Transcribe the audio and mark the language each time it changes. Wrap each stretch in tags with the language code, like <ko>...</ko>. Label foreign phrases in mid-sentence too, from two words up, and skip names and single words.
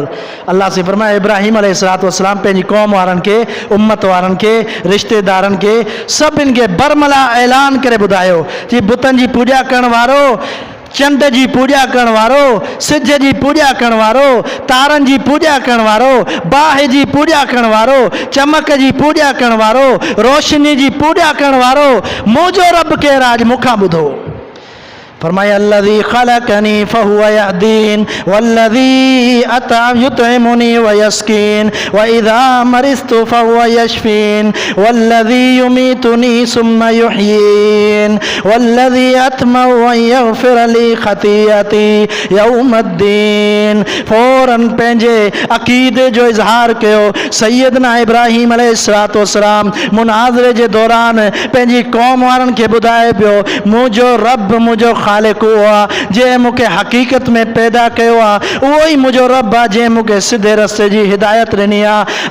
<sd>अल्लाह से फरमाया इब्राहिम अलैहिस्सलाम पंहिंजी क़ौम वारनि खे, उम्मत वारनि खे, रिश्तेदारनि खे सभिनि खे बरमला ऐलान करे ॿुधायो कि बुतनि जी पूॼा करण वारो, चंड जी पूॼा करण वारो, सिज जी पूॼा करण वारो, तारनि जी पूॼा करण वारो, बाहि जी पूॼा करण वारो, चमक जी पूॼा करण वारो, रोशनी जी पूॼा करण वारो मुंहिंजो रब केरु आहे, मूंखां ॿुधो।</sd> <ar>فرمايا الذي خلقني فهو يهدين والذي يطعمني ويسقين وإذا مرضت فهو يشفين والذي يميتني ثم يحيين والذي أطمع أن يغفر لي خطيئتي يوم الدين.</ar> <sd>फ़ौरन पंहिंजे अक़ीदे जो इज़हार कयो। सैयदना इब्राहीम अलैहिस्सलाम मुनाज़रे जे दौरान पंहिंजी क़ौम वारनि खे ॿुधाए पियो मुंहिंजो रब, मुंहिंजो ख़ालिक़ उहो आहे जंहिं मूंखे हक़ीक़त में पैदा कयो आहे, उहो ई मुंहिंजो रब आहे जंहिं मूंखे सिधे रस्ते जी हिदायत ॾिनी आहे।</sd>